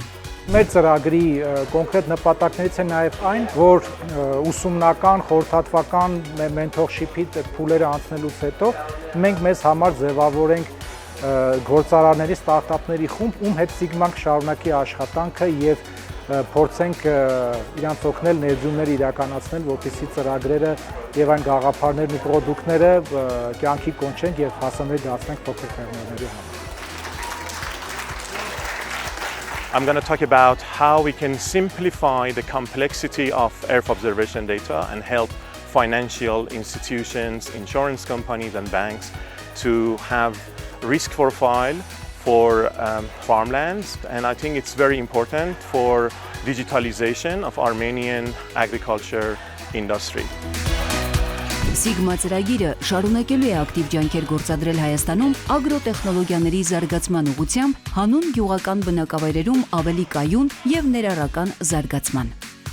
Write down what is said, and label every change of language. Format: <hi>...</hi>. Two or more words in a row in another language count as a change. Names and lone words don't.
<hy>Մեր ծրագրի կոնկրետ նպատակներից է նաև այն, որ ուսումնական, խորհրդատվական մենթորշիփի փուլերը անցնելուց հետո մենք մեզ համար ձևավորենք գործարարների, ստարտափների խումբ, ում հետ Sigma-ն կշարունակի աշխատանքը եւ փորձենք իրանց օգնել ներդրումներ իրականացնել, որպեսզի ծրագրերը եւ այն գաղափարներն ու պրոդուկտները կյանքի կոչենք եւ հասանելի դարձնենք փոքր ֆերմերների համար։</hy> <en>I'm going to talk about how we can simplify the complexity of Earth observation data and help financial institutions, insurance companies and banks to have risk profile for farmlands, and I think it's very important for digitalization of Armenian agriculture industry.</en> <hy>Sigma ծրագիրը շարունակելու է ակտիվ ջանքեր գործադրել Հայաստանում ագրոտեխնոլոգիաների զարգացման ուղղությամբ հանուն գյուղական բնակավայրերում ավելի կայուն եւ ներառական զարգացման։</hy>